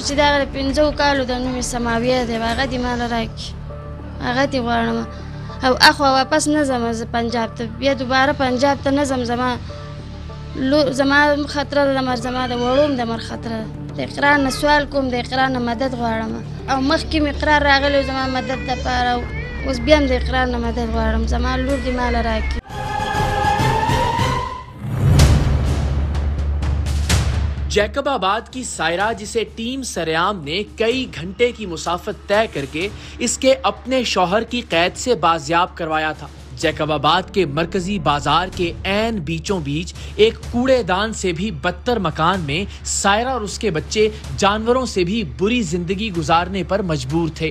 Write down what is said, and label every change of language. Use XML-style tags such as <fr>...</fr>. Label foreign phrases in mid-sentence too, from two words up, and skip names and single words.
<ps>چې د هغه د 5 کالو ده نوم یې سماویه دی هغه دې ماله راکړي هغه دې غواړم او اخوا واپس نه ځم زه پنجاب ته بیا دوباره پنجاب ته نه ځم زما خطره ده د مر زما د وړوم د مر خطره ده د اقرار نه سوال کوم د اقرار نه مدد غواړم او مخکې مې اقرار راغلی زما مدد دپاره اوس بیا هم د اقرار نه مدد غواړم زما لور دې ماله راکړي</ps> <ur>جیکب آباد کی سائرہ جسے ٹیم سرعام نے کئی گھنٹے کی مسافت طے کر کے اس کے اپنے شوہر کی قید سے بازیاب کروایا تھا. جیکب آباد کے مرکزی بازار کے عین بیچوں بیچ ایک کوڑے دان سے بھی بدتر مکان میں سائرہ اور اس کے بچے جانوروں سے بھی بری زندگی گزارنے پر مجبور تھے.</ur>